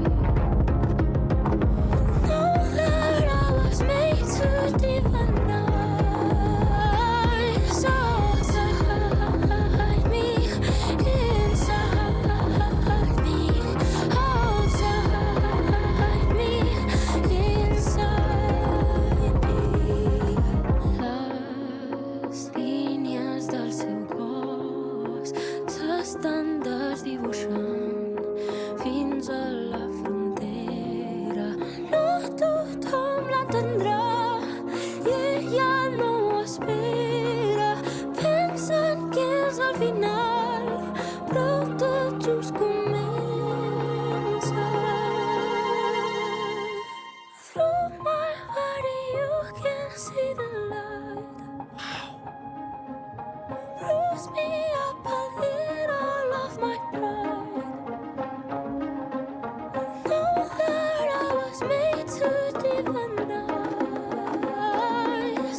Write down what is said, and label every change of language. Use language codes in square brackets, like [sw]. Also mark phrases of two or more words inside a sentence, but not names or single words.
[en] Know that I was made to divinize. Outside me, inside me. Outside me, inside me. [ca] Les línies del seu cos s'estan desdibuixant fins a la frontera. No tothom l'entendrà i ella no ho espera. Pensen que és el final, però tot just comença. [en] Through my body you can see the light. Bruise me up a little of my pride. Know that I was made to divinize.